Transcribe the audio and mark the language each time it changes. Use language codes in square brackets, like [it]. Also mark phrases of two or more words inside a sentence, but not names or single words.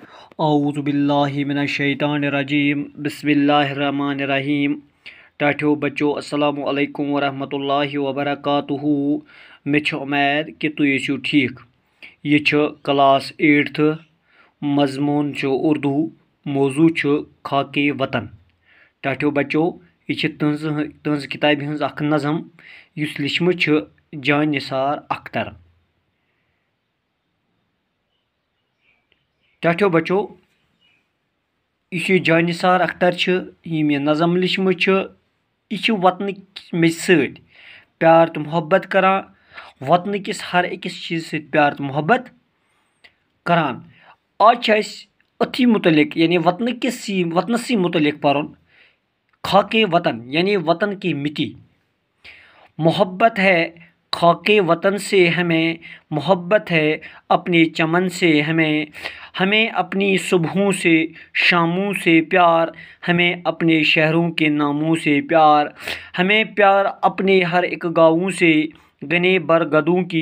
[ar] اعوذ باللہ من الشیطان الرجیم بسم اللہ الرحمن الرحیم [ks] ٹاٹھو بچو [ar] السلام علیکم ورحمۃ اللہ وبرکاتہ [ks] مے امید کہ تھی چھو ٹھیک یہ کلاس 8 مضمون اردو موضوع خاک وطن ٹاٹھو بچو یہ تہذ کتاب ہز اخ نظم اس لچھمت جان نثار اختر ٹاٹھو بچو اس جان نثار اختر یہ نظم لچھمت یہ وطن مز ست پیار تو محبت کران وطن کس ہر أکس چیز ست پیار تو محبت کران آج اتھی متعلق یعنی وطنسی متعلق [ur] پڑھن خاک وطن یعنی وطن کی مٹی محبت ہے خاک وطن سے ہمیں محبت ہے اپنے چمن سے ہمیں اپنی صبحوں سے شاموں سے پیار ہمیں اپنے شہروں کے ناموں سے پیار ہمیں پیار اپنے ہر ایک گاؤں سے گنے برگدوں کی